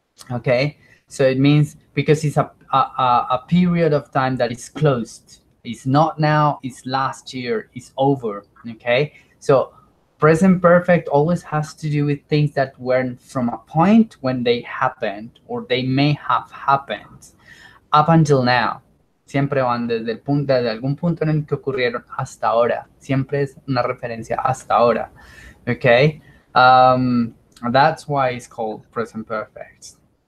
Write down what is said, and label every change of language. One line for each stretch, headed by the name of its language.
English: Okay, so it means because it's a period of time that is closed. It's not now, it's last year, it's over. Okay, so present perfect always has to do with things that weren't from a point when they happened or they may have happened up until now.
Spanish: Siempre van desde el punto, desde algún punto en el que ocurrieron hasta ahora. Siempre es una referencia hasta ahora.
English: Okay, that's why it's called present perfect.